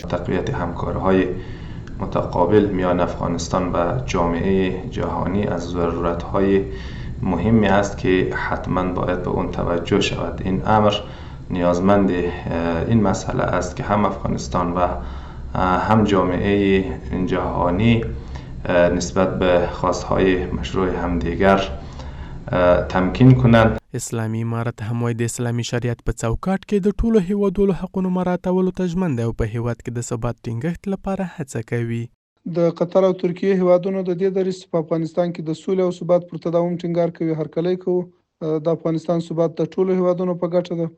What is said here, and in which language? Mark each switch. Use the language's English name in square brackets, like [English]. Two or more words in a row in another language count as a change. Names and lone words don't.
[Persian] تقویت همکاری‌های متقابل میان افغانستان و جامعه جهانی از ضرورت‌های مهمی است که حتما باید به اون توجه شود. این امر نیازمند این مسئله است که هم افغانستان و هم جامعه جهانی نسبت به خواستهای مشروع همدیگر تمکین کنند. [Pashto] اسلامي امارت هم وايي د اسلامي شریعت په چوکاټ کې د ټولو هیوادونو حقونو مراعاتولو ته ژمن دی او په هیواد کې د ثبات ټینګښت لپاره هڅه کوي. د قطر او ترکیې هیوادونو د دې دریځ په افغانستان کې د سولې او ثبات پر تداوم ټینګار کوي. هرکلی کوو د افغانستان ثبات د ټولو هیوادونو په ګټه ده.